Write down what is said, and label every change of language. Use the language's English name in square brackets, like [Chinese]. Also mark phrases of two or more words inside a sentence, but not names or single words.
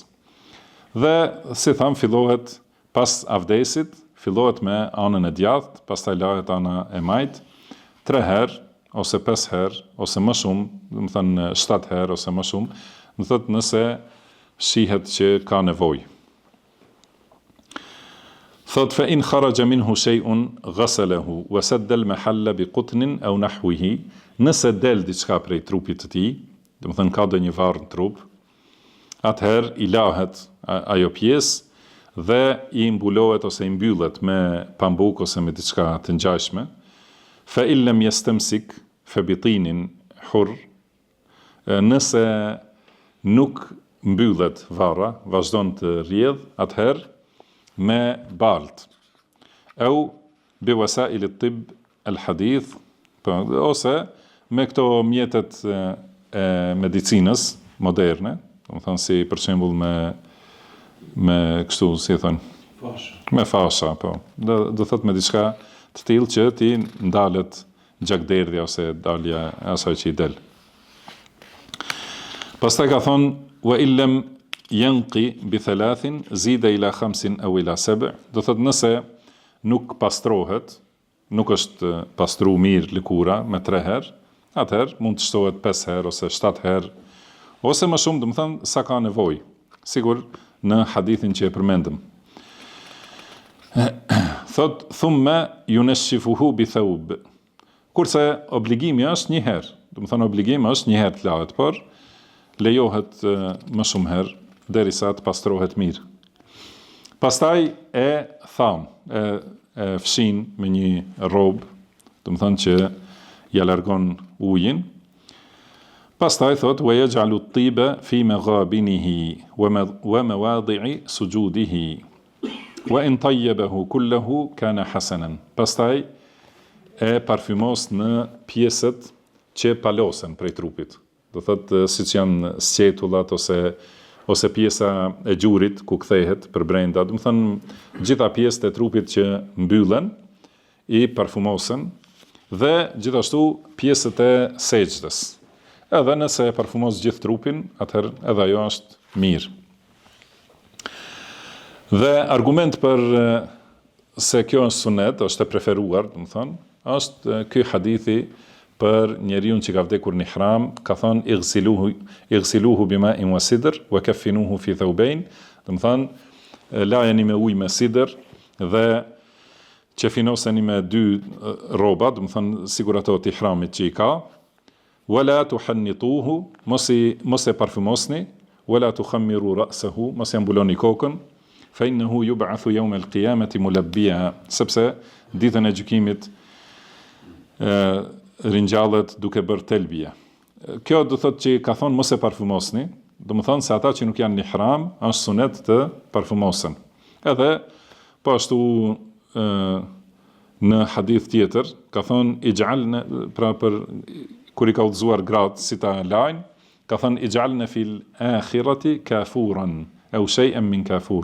[Albanian] Dhe si tham, fillohet pas avdesit, fillohet me anën e djathtë, pastaj lahet ana e majt 3 herë ose 5 herë ose më shumë, do të thënë 7 herë ose më shumë, do të thotë nëse shihet që ka nevojë. [Arabic] فإن خرج منه شيء غسله وسد المحل بقطن أو نحوه, [Albanian] nëse del diçka prej trupit të tij, do të thënë ka ndonjë varr në trup, atëherë i lahet ajo pjesë dhe i mbulohet ose i mbyllet me pambuk ose me diçka të ngjashme. [Arabic] فإن لم يستمسك فبطين حر, [Albanian] nëse nuk mbyllet varra, vazhdon të rrjedh, atëherë me balt, [Arabic] أو بوسائل الطب الحديث, [Albanian] ose me këto mjetet e medicinës moderne, do të thonë si për shembull me kështu si thon, me fasha, po. Do thot me diçka të tillë që ti ndalet gjakderdhja ose dalja e asaj që i del. Pastaj ka thon [Arabic] وإلا ينقى بثلاث زيد إلى خمس أو إلى سبع, [Albanian] do thot nëse nuk pastrohet, nuk është pastru mirë lëkura me 3 herë, atëherë mund të shtohet 5 herë ose 7 herë, ose më shumë, do të thënë sa ka nevojë, sigur në hadithin që e përmendëm. Thot [Arabic] ثم ينشفه بثوب, [Albanian] kurse obligimi është 1 herë, do të thënë obligimi është 1 herë të lahet, por lejohet më shumë herë derisa të pastrohet mirë. Pastaj e tham, e fshin me një robë, do të thënë që ja largon ujin. Pastaj thot [Arabic] ويجعل الطيب في مغابنه ومواضع سجوده وإن طيبه كله كان حسنا. [Albanian] Pastaj e parfymos në pjesët që palosen prej trupit. Do thot siç janë sqetullat ose pjesa e gjurit ku kthehet për brenda, do të thënë gjitha pjesët e trupit që mbyllen i parfumosen, dhe gjithashtu pjesët e sejdës. Edhe nëse e parfumos gjithë trupin, atëherë edhe ajo është mirë. Dhe argument për se kjo është sunet, është e preferuar, do të thënë, është ky hadithi për njeriu që ka vdekur në ihram, ka thënë [Arabic] اغسلوه بماء وسدر وكفنوه في ثوبين, [Albanian] do të thënë lajeni me ujë me sidër dhe qefinoseni me 2 rroba, do të thënë sigur ato të ihramit që i ka, [Arabic] ولا تحنطوه, [Albanian] mos e parfumosni, [Arabic] ولا تخمروا رأسه, [Albanian] mos e mbuloni kokën, [Arabic] فإنه يبعث يوم القيامة ملبيا, [Albanian] sepse ditën e gjykimit ringjallet duke bërë telbia. Kjo do thotë që ka thonë mos e parfumosni, do më thonë se ata që nuk janë në ihram, është sunet të parfumosen. Edhe, po ashtu në hadith tjetër, ka thonë i gjallë, pra për kur i ka udhëzuar gratë si ta lajnë, ka thonë i gjallë në [Arabic] في الآخرة كافورا, [Albanian] e u shejën [Arabic] من كافور.